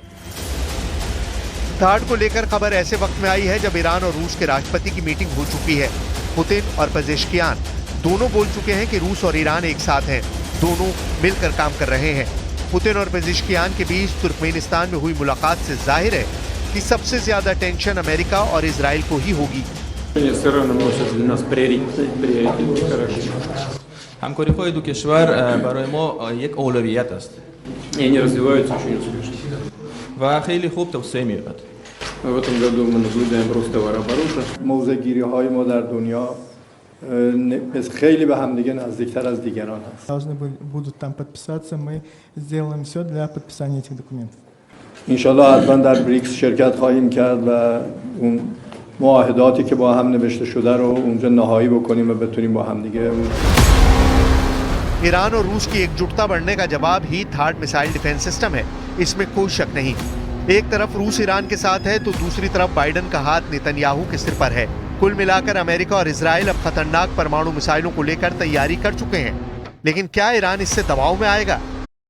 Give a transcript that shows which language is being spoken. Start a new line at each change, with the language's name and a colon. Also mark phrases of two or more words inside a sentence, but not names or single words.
Hindi: थाड को लेकर खबर ऐसे वक्त में आई है जब ईरान और रूस के राष्ट्रपति की मीटिंग हो चुकी है। पुतिन और पेजेश्कियान दोनों बोल चुके हैं कि रूस और ईरान एक साथ हैं, दोनों मिलकर काम कर रहे हैं। पुतिन और पेजेश्कियान के बीच तुर्कमेनिस्तान में हुई मुलाकात से जाहिर है कि सबसे ज्यादा टेंशन अमेरिका और इजराइल को ही होगी।
Persian: همکاری‌های دو کشور برای ما یک اولویت است.
Russian: они развиваются очень успешно.
Persian: و خیلی خوب توسعه می‌یابد.
Russian: В этом году мы наблюдаем рост товарооборота.
Persian: موضع‌گیری‌های ما در دنیا خیلی به همدیگه نزدیکتر از دیگران هست.
Russian: Должны будут там подписаться, мы сделаем все для подписания этих документов.
Persian: انشالله حتما در بریکس شرکت خواهیم کرد و اون معاهداتی که با هم نوشته شده رو اونجا نهایی بکنیم و بتونیم با همدیگه
Hindi: ईरान और रूस की एकजुटता बढ़ने का जवाब ही थाड
English: missile defense system
Hindi: है, इसमें कोई शक नहीं। एक तरफ रूस ईरान के साथ है तो दूसरी तरफ बाइडेन का हाथ नेतन्याहू के सिर पर है। कुल मिलाकर अमेरिका और इजराइल अब खतरनाक परमाणु मिसाइलों को लेकर तैयारी कर चुके हैं, लेकिन क्या ईरान इससे दबाव में आएगा?